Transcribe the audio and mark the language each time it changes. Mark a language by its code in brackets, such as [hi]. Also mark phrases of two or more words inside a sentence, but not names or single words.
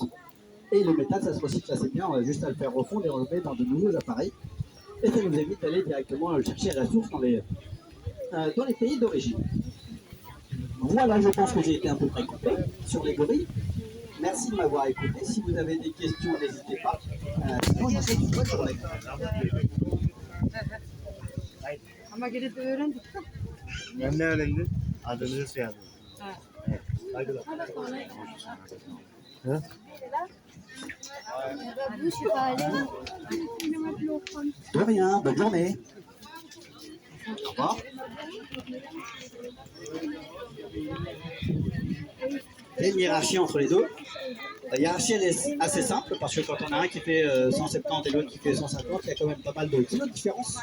[fr] Et le métal, ça se recycle assez bien, on a juste à le faire refondre et on le met dans de nouveaux appareils. Et ça nous évite d'aller directement chercher la source dans les pays d'origine. Voilà, je pense que j'ai été un peu près complet sur les gorilles. Merci de m'avoir écouté. Si vous avez des questions, n'hésitez pas. Sinon, je vous souhaite une bonne journée. [tr] Ama gelip öğrendik de. Ben ne öğrendim? Adınızı sayalım. Ha. Evet. Saygılar. Ha? [fr] De rien, bonne journée. Au revoir. Il y a une hiérarchie entre les deux. La hiérarchie elle est assez simple parce que quand on a un qui fait 170 et l'autre qui fait 150, il y a quand même pas mal de kilos de différence.